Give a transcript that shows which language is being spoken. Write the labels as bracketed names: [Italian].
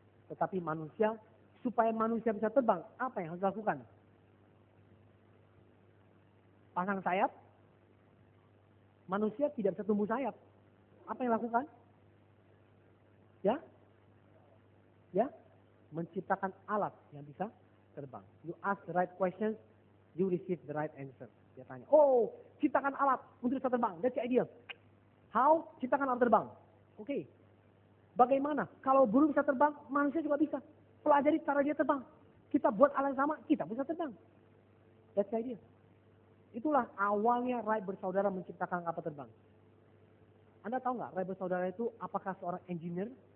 [Indonesian] Tetapi manusia, supaya manusia bisa terbang, apa yang harus dilakukan? Pasang sayap. Manusia tidak bisa tumbuh sayap. Apa yang dilakukan? Ya, menciptakan alat yang bisa terbang. [English] You ask the right questions, you receive the right answer. [Indonesian] Dia tanya, ciptakan alat untuk bisa terbang. [English] That's the idea. How? [Indonesian] Ciptakan alat terbang. Oke. Bagaimana? Kalau burung bisa terbang, manusia juga bisa. Pelajari cara dia terbang. Kita buat alat yang sama, kita bisa terbang. [English] That's the idea. [Indonesian] Itulah awalnya Wright bersaudara menciptakan kapal terbang. Anda tahu nggak, Wright bersaudara itu apakah seorang engineer?